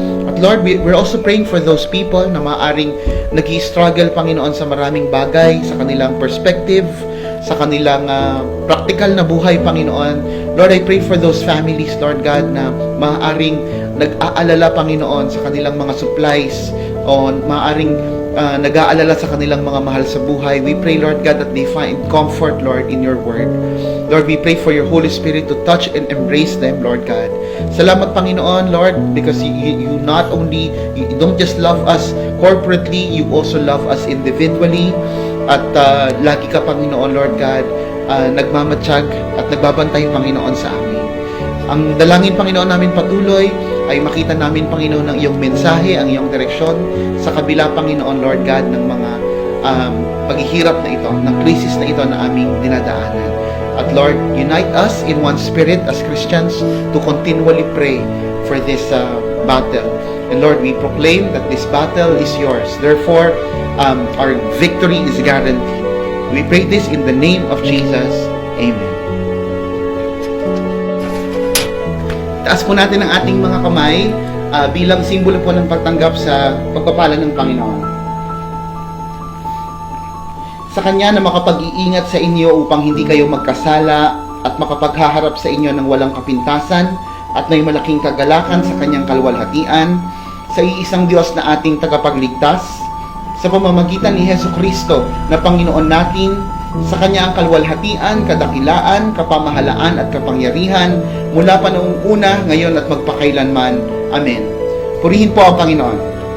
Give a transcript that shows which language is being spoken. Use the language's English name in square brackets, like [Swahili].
[Filipino] At [English] Lord, we're also praying for those people [Filipino] na maaaring nag-i-struggle, Panginoon, sa maraming bagay, sa kanilang perspective, sa kanilang practical na buhay, Panginoon. Lord, [English] I pray for those families, [Filipino] Lord God, na maaaring nag-aalala, Panginoon, sa kanilang mga supplies o maaaring nag-aalala sa kanilang mga mahal sa buhay. [English] We pray, Lord God, that they find comfort, Lord, in your word. Lord, we pray for your Holy Spirit to touch and embrace them, Lord God. Salamat, Panginoon, Lord, because you not only, you don't just love us corporately, you also love us individually. [Filipino] At lagi ka, Panginoon, Lord God, nagmamatsyag at nagbabantay, Panginoon, sa amin. Ang dalangin, Panginoon, namin patuloy ay makita namin, Panginoon, ang iyong mensahe, ang iyong direksyon sa kabila, Panginoon, Lord God, ng mga paghihirap na ito, ng krisis na ito na aming dinadaanan. [English] At Lord, unite us in one spirit as Christians to continually pray for this battle. And Lord, we proclaim that this battle is yours. Therefore, our victory is guaranteed. We pray this in the name of Jesus. Amen. [Filipino] Taas po natin ang ating mga kamay bilang simbolo po ng pagtanggap sa pagpapala ng Panginoon. Sa Kanya na makapag-iingat sa inyo upang hindi kayo magkasala at makapaghaharap sa inyo ng walang kapintasan at may malaking kagalakan sa Kanyang kalwalhatian, sa iisang Diyos na ating tagapagligtas, sa pamamagitan ni Hesus Kristo na Panginoon natin, sa Kanya ang kalwalhatian, kadakilaan, kapamahalaan at kapangyarihan mula pa noong una, ngayon at magpakailanman. Amen. Purihin po ang Panginoon.